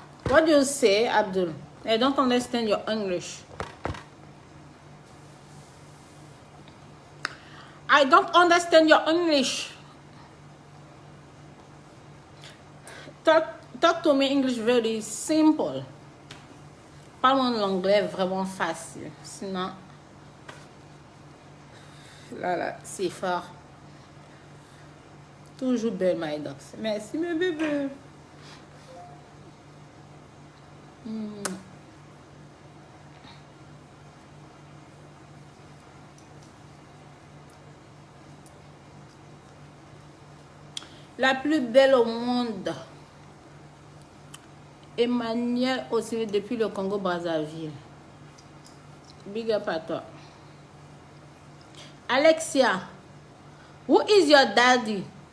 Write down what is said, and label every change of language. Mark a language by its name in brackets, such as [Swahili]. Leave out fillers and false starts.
[English] What do you say, Abdul? I don't understand your English. I don't understand your English. Talk to me English very simple. [French] Parle-moi l'anglais vraiment facile. Sinon, là, c'est fort. Toujours belle, [English] my dogs. [French] Merci, mes bébés. La plus belle au monde. Emmanuel aussi depuis le Congo Brazzaville. Big up à toi. [English] Alexia, who is your daddy?